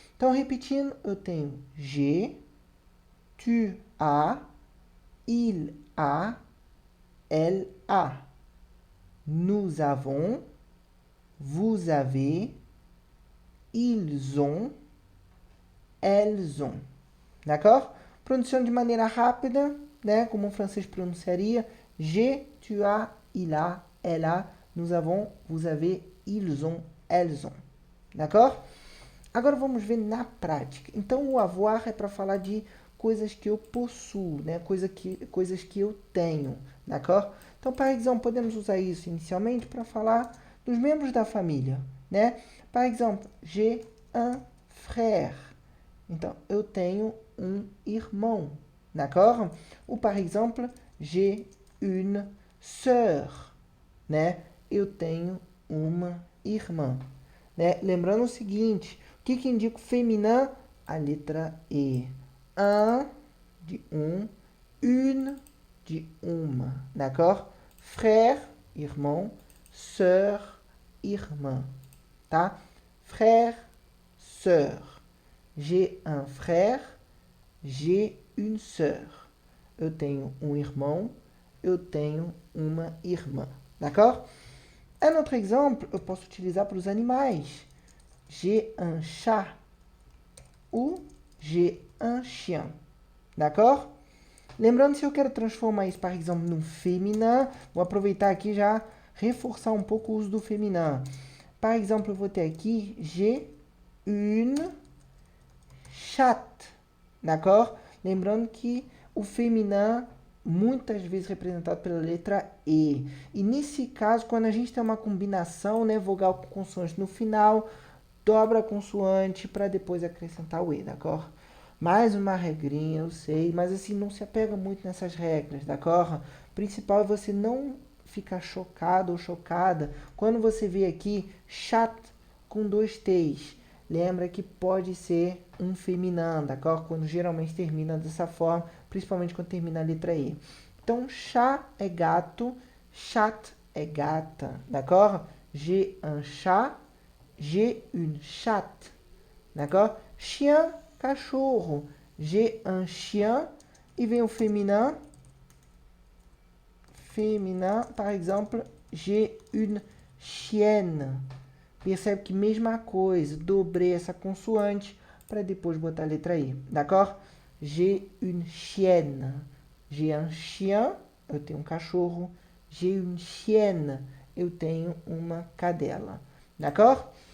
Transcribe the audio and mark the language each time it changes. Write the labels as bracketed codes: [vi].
[pt] Então, repetindo, eu tenho G, [fr] tu as, il a, elle a. Nous avons, vous avez, ils ont, elles ont. D'accord? [pt] Pronunciando de maneira rápida, né, como o francês pronunciaria, [fr] j'ai, tu as, il a, elle a, nous avons, vous avez, ils ont, elles ont. D'accord? [pt] Agora vamos ver na prática. Então, o avoir é para falar de coisas que eu possuo, né? Coisas que eu tenho, [fr] d'accord? [pt] Então, [fr] par exemple, [pt] podemos usar isso inicialmente para falar dos membros da família, né? [fr] Par exemple, j'ai un frère. [pt] Então, eu tenho um irmão, [fr] d'accord? Ou, par exemple, j'ai une sœur, né? [pt] Eu tenho uma irmã, né? Lembrando o seguinte, o que indica o feminino? A letra E. [fr] Un, de une, [pt] de uma, d'accord? Frère, irmão, sœur, irmã, tá? [fr] Frère, sœur. J'ai un frère, j'ai une sœur. [pt] Eu tenho um irmão, eu tenho uma irmã, [fr] d'accord? Un autre exemple, [pt] eu posso utilizar para os animais. [fr] J'ai un chat ou j'ai un chien, d'accord? [pt] Lembrando, se eu quero transformar isso, por exemplo, num féminin, vou aproveitar aqui já reforçar um pouco o uso do féminin. [fr] Par exemple, [pt] eu vou ter aqui [fr] j'ai une chatte, d'accord? [pt] Lembrando que o féminin muitas vezes representado pela letra E. E nesse caso, quando a gente tem uma combinação, né, vogal com consoante no final, dobra a consoante para depois acrescentar o E, [fr] d'accord? [pt] Mais uma regrinha, eu sei, mas assim, não se apega muito nessas regras, [fr] d'accord? [pt] O principal é você não ficar chocado ou chocada quando você vê aqui chat com 2 T's. Lembra que pode ser um feminino, [fr] d'accord? [pt] Quando geralmente termina dessa forma, principalmente quando termina a letra E. Então, chat é gato, chat é gata, [fr] d'accord? J'ai un chat, j'ai une chatte, d'accord? Chien, [pt] cachorro. [fr] J'ai un chien. [pt] E vem o [fr] féminin. Féminin, par exemple, j'ai une chienne. [pt] Percebe que mesma coisa, dobrei essa consoante para depois botar a letra I, [fr] d'accord? J'ai une chienne. J'ai un chien, [pt] eu tenho um cachorro. [fr] J'ai une chienne, [pt] eu tenho uma cadela, [fr] d'accord?